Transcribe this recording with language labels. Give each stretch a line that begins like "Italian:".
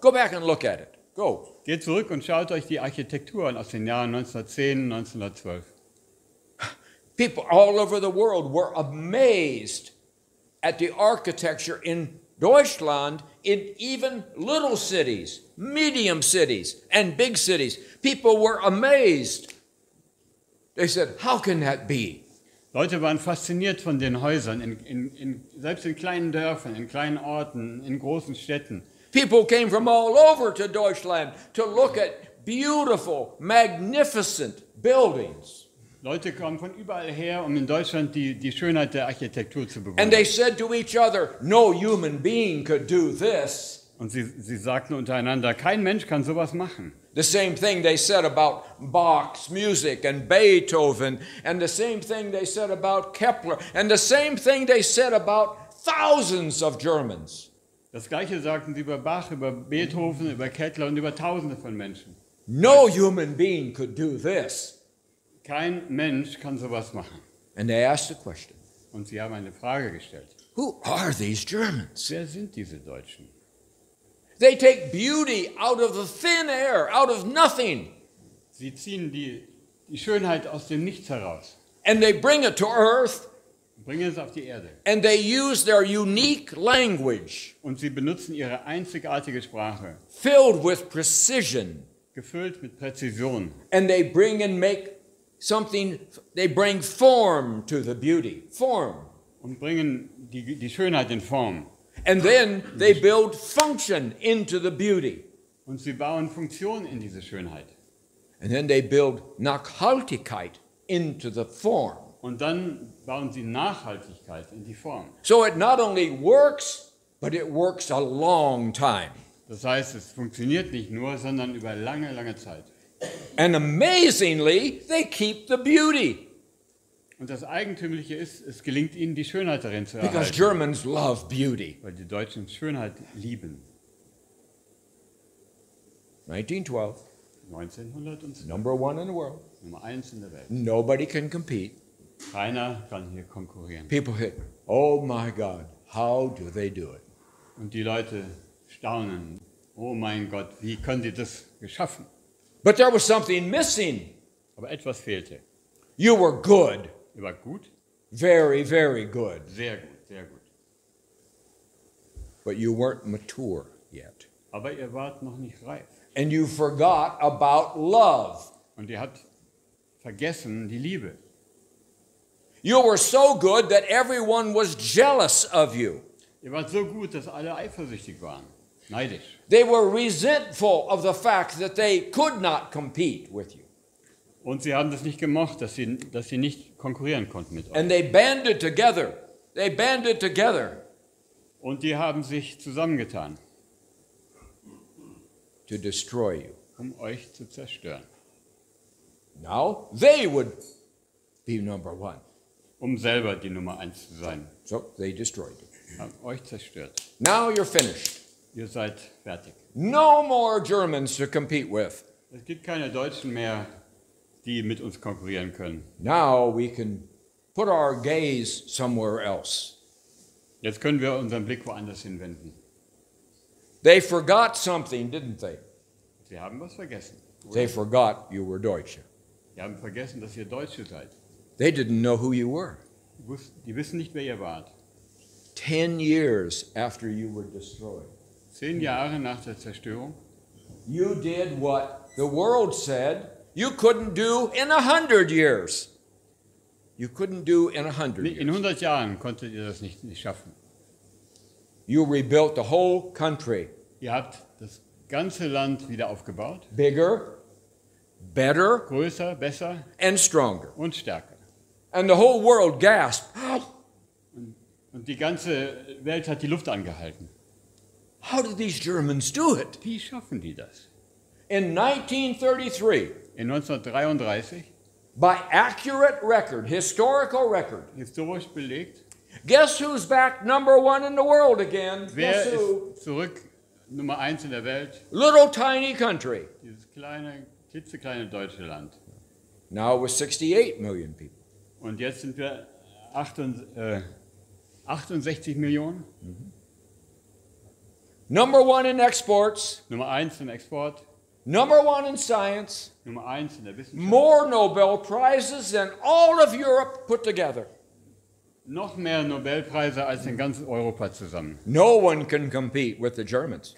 English: Go back and look at it. Go.
German: Geht zurück und schaut euch die Architektur an aus den Jahren 1910, 1912.
English: People all over the world were amazed at the architecture in Deutschland, in even little cities, medium cities, and big cities. People were amazed. They said, how can that be?
German: Leute waren fasziniert von den Häusern, selbst in kleinen Dörfern, in kleinen Orten, in großen Städten.
English: People came from all over to Deutschland to look at beautiful, magnificent buildings.
German: Leute kommen von überall her, um in Deutschland die Schönheit der Architektur zu
English: And they
German: bewundern.
English: said to each other, no human being could do this.
German: Und sie sagten untereinander, kein Mensch kann sowas machen.
English: The same thing they said about Bach's music and Beethoven, and the same thing they said about Kepler, and the same thing they said about thousands of Germans.
German: Das Gleiche sagten sie über Bach, über Beethoven, über Kettler und über Tausende von Menschen.
English: No human being could do this.
German: Kein Mensch kann sowas machen.
English: And they asked the question,
German: Und sie haben eine Frage gestellt.
English: who are these Germans?
German: Wer sind diese Deutschen?
English: They take beauty out of the thin air, out of nothing,
German: Sie ziehen die Schönheit aus dem Nichts heraus,
English: and they bring it to earth,
German: bringen es auf die Erde.
English: and they use their unique language,
German: Und sie benutzen ihre einzigartige Sprache,
English: filled with precision,
German: gefüllt mit Präzision.
English: and they bring and make something, they bring form to the beauty, form.
German: Und bringen die Schönheit in Form.
English: And then they build function into the beauty.
German: Und sie bauen Funktion in diese Schönheit.
English: And then they build Nachhaltigkeit into the form.
German: Und dann bauen sie Nachhaltigkeit in die Form.
English: So it not only works, but it works a long time.
German: Das heißt, es funktioniert nicht nur, sondern über lange, lange Zeit.
English: And amazingly, they keep the beauty.
German: Und das Eigentümliche ist, es gelingt ihnen, die Schönheit darin zu
English: Because
German: erhalten.
English: Germans love beauty.
German: Weil die Deutschen Schönheit lieben.
English: 1912,
German: 1912,
English: number one in the world.
German: Nummer 1 in der Welt.
English: Nobody can compete.
German: Keiner kann hier konkurrieren.
English: People hit, oh my God, how do they do it?
German: Und die Leute staunen. Oh mein Gott, wie können sie das geschaffen?
English: But there was something missing.
German: Aber etwas fehlte.
English: You were good,
German: Ihr wart gut,
English: very, very good,
German: sehr gut, sehr gut.
English: but you weren't mature yet.
German: Aber ihr wart noch nicht reif.
English: And you forgot about love.
German: Und ihr habt vergessen die Liebe.
English: You were so good that everyone was jealous of you.
German: Ihr wart so gut, dass alle eifersüchtig waren. Neidisch.
English: They were resentful of the fact that they could not compete with you.
German: Und sie haben das nicht gemocht, dass sie nicht konkurrieren konnten mit euch.
English: And they banded together. They banded together
German: Und die haben sich zusammengetan,
English: to destroy you.
German: um euch zu zerstören.
English: Now they would be number one.
German: Um selber die Nummer 1 zu sein.
English: So they destroyed you.
German: Haben euch zerstört.
English: Now you're finished.
German: Ihr seid fertig.
English: No more Germans to compete with.
German: Es gibt keine Deutschen mehr, die mit uns konkurrieren können.
English: Now we can put our gaze somewhere else.
German: Jetzt können wir unseren Blick woanders hinwenden.
English: They forgot something, didn't they?
German: Sie haben was vergessen.
English: They forgot you were Deutsche.
German: Sie haben vergessen, dass ihr Deutsche seid.
English: They didn't know who you were.
German: Die wissen nicht, wer ihr wart.
English: 10 years after you were destroyed,
German: 10 Jahre nach der Zerstörung
English: you did what the world said you couldn't do in 100 years. You couldn't do in 100
German: In
English: years.
German: 100 Jahren konntet ihr das nicht schaffen.
English: You rebuilt the whole country.
German: Ihr habt das ganze Land wieder aufgebaut.
English: Bigger, better,
German: Größer, besser
English: and stronger.
German: und stärker.
English: And the whole world gasped.
German: Und die ganze Welt hat die Luft angehalten.
English: How did these Germans do it?
German: Wie schaffen die das?
English: In 1933,
German: in 1933,
English: by accurate record, historical record.
German: historisch belegt.
English: Guess who's back number one in the world again?
German: Wer
English: Guess who?
German: ist zurück Nummer 1 in der Welt?
English: Little tiny country.
German: Dieses kleine, klitzekleine deutsche Land.
English: Now with 68 million people.
German: Und jetzt sind wir 68 Millionen.
English: Number one in exports.
German: Nummer 1 im Export,
English: Number one in science.
German: Nummer 1 in der Wissenschaft.
English: More Nobel Prizes than all of Europe put together.
German: Noch mehr Nobelpreise als in ganz Europa zusammen.
English: No one can compete with the Germans.